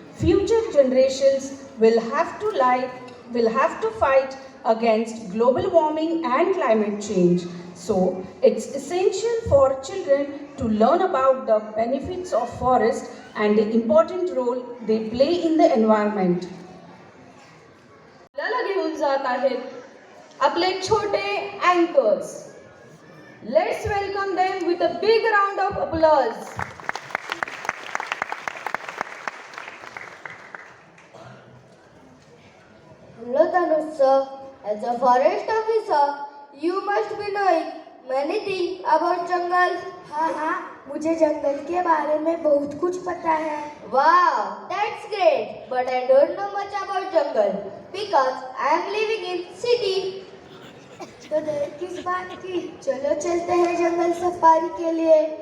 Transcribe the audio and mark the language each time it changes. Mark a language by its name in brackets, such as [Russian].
[English] Future generations will have to fight against global warming and climate change. So, it's essential for children to learn about the benefits of forest and the important role they play in the environment. [Marathi] आपल्याला घेऊन जात आहेत आपले छोटे anchors. [English] Let's welcome them with a big round of applause. Hello Tanuj sir, as a forest officer, you must be knowing many things about jungle. [Hindi] हाँ, मुझे जंगल के बारे में बहुत कुछ पता है. [English] Wow, that's great. But I don't know much about jungle because I am living in city. [Hindi] तो देर किस बात की? चलो चलते हैं जंगल सफारी के लिए.